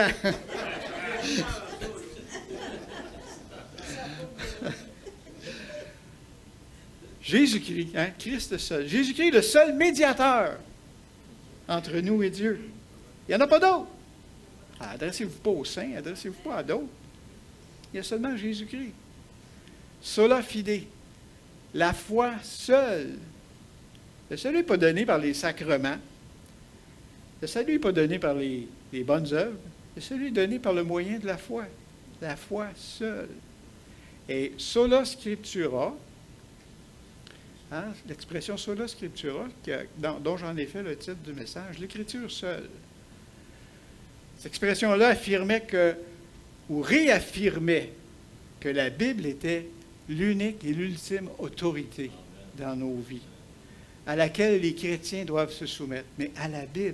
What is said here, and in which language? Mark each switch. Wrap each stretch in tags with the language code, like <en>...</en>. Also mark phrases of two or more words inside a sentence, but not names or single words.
<fr>Jésus-Christ, hein, Christ seul. Jésus-Christ, le seul médiateur entre nous et Dieu. Il n'y en a pas d'autre. Adressez-vous pas aux saints, adressez-vous pas à d'autres. Il y a seulement Jésus-Christ.</fr> <la>Sola fide,</la> <fr>la foi seule. Le salut n'est pas donné par les sacrements. Le salut n'est pas donné par les bonnes œuvres. Le salut est donné par le moyen de la foi. La foi seule. Et</fr> <la>sola scriptura,</la> <fr>hein, l'expression</fr> <la>sola scriptura,</la> <fr>dont j'en ai fait le titre du message, l'écriture seule. Cette expression-là affirmait ou réaffirmait que la Bible était l'unique et l'ultime autorité dans nos vies, à laquelle les chrétiens doivent se soumettre, mais à la Bible.</fr>